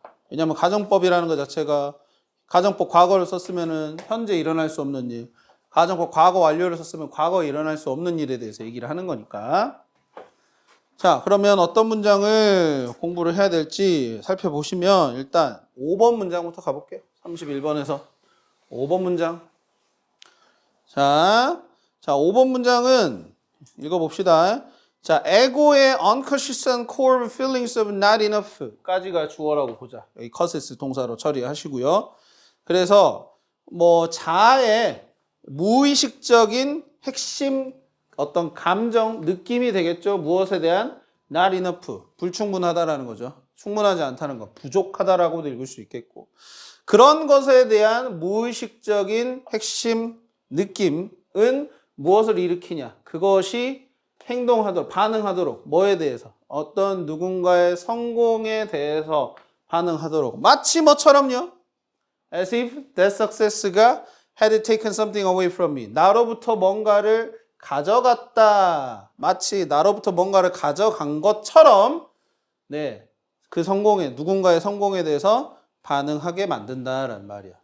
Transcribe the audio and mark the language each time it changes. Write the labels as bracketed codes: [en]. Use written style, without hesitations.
[ko] 왜냐하면 가정법이라는 것 자체가 가정법 과거를 썼으면은 현재 일어날 수 없는 일, 가정법 과거 완료를 썼으면 과거에 일어날 수 없는 일에 대해서 얘기를 하는 거니까. 자, 그러면 어떤 문장을 공부를 해야 될지 살펴보시면 일단 5번 문장부터 가볼게요. 31번에서 5번 문장. 자, 5번 문장은 읽어봅시다. 자, 에고의 [en] unconscious core feelings of not enough [ko] 까지가 주어라고 보자. 여기 causes 동사로 처리하시고요. 그래서 뭐 자아의 무의식적인 핵심 어떤 감정, 느낌이 되겠죠. 무엇에 대한 not enough, 불충분하다라는 거죠. 충분하지 않다는 거, 부족하다라고도 읽을 수 있겠고. 그런 것에 대한 무의식적인 핵심 느낌은 무엇을 일으키냐? 그것이 행동하도록, 반응하도록, 뭐에 대해서? 어떤 누군가의 성공에 대해서 반응하도록. 마치 뭐처럼요? [en] As if that success가 had taken something away from me. [ko] 나로부터 뭔가를 가져갔다. 마치 나로부터 뭔가를 가져간 것처럼, 네, 그 성공에, 누군가의 성공에 대해서 반응하게 만든다라는 말이야.